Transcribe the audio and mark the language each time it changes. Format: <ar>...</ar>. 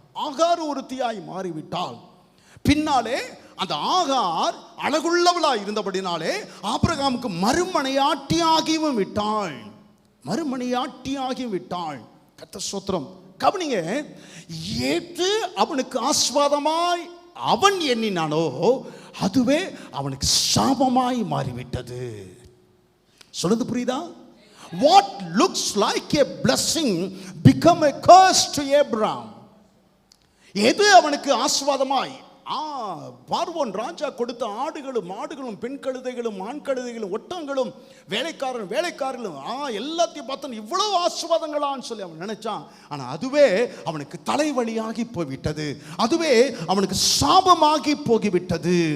<ta>ஆகாரும் ஒருத்தியாய் மாறிவிட்டாள். பின்னாலே அந்த ஆகார் அழகுள்ளவளாய் இருந்தபடினாலே ஆபிரகாமுக்கு மறுமனையாட்டியாகியும் விட்டாள். மறுமனையாட்டியாகியும் விட்டாள். கர்த்தர் ஸ்தோத்திரம். கவனிங்க, ஏற்று அவனுக்கு ஆசீர்வாதமாய் அவன் எண்ணினானோ அதுவே அவனுக்கு சாபமாய் மாறிவிட்டது. சொல்லுது புரியுதா?</ta> <en>What looks like a blessing become a curse to Abraham.</en> <ta>எது அவனுக்கு ஆசீர்வாதமாய் பார்வோன் ராஜா கொடுத்த ஆடுகளும் மாடுகளும் பெண் கழுதைகளும் ஆண் கழுதைகளும் ஒட்டங்களும் வேலைக்காரர்களும் எல்லாத்தையும் பார்த்தோம், இவ்வளவு ஆசீர்வாதங்களான்னு சொல்லி அவன் நினைச்சான். ஆனால் அதுவே அவனுக்கு தலைவலியாகி போய்விட்டது, அதுவே அவனுக்கு சாபமாகி போகிவிட்டது.</ta>